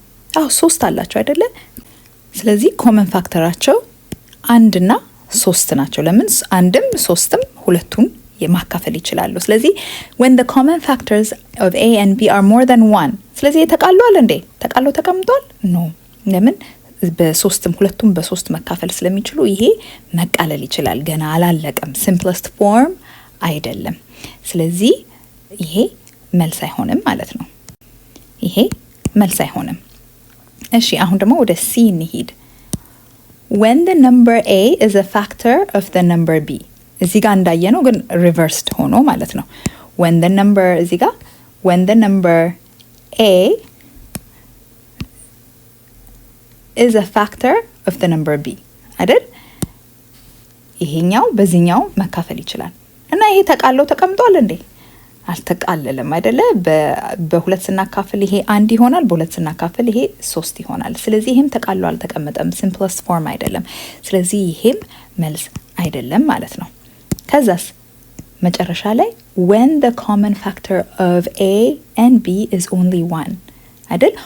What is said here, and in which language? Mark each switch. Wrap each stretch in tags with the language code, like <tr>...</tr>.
<am>አዎ 3 አላቸው አይደለ? ስለዚህ ኮመን ፋክተራቸው 1 እና 3 ናቸው። ለምን አንድም 3ም ሁለቱን የማካፈል ይችላሉ። ስለዚህ</am> <en>when the common factors of a and b are more than 1</en> <am>ስለዚህ ተቃሏል እንዴ? ተቃሎ ተቀምጧል? ኖ። ለምን በ3ም ሁለቱም በ3 መካፈል ስለሚችሉ ይሄ መቃለል ይችላል። ገና አላለቀም። simplest form አይደለም። ስለዚህ ይሄ መልስ አይሆንም ማለት ነው። ይሄ መልስ አይሆንም። እሺ አሁን ደግሞ ወደ C እንሂድ።</am> <en>when the number A is a factor of the number B</en> <am>እዚህ ጋር እንዳየነው ግን</am> <en>reversed</en> <am>ሆኖ ማለት ነው።</am> <en>when the number እዚህ ጋር when the number A is a factor of the number B አይደል?</en> <am>ይሄኛው በዚህኛው መካፈል ይችላል እና ይሄ ተቃለው ተቀምጧል እንዴ? አልተቃለለም አይደለ? በሁለት ስናካፍል ይሄ 1 ይሆናል፣ በሁለት ስናካፍል ይሄ 3 ይሆናል። ስለዚህ ይሄም ተቃሎ አልተቀመጠም፣ simplest form አይደለም። ስለዚህ ይሄም መልስ አይደለም ማለት ነው። ከዛስ መጨረሻ ላይ</am> <en>when the common factor of A and B is only 1</en> <am>አይደል?</am>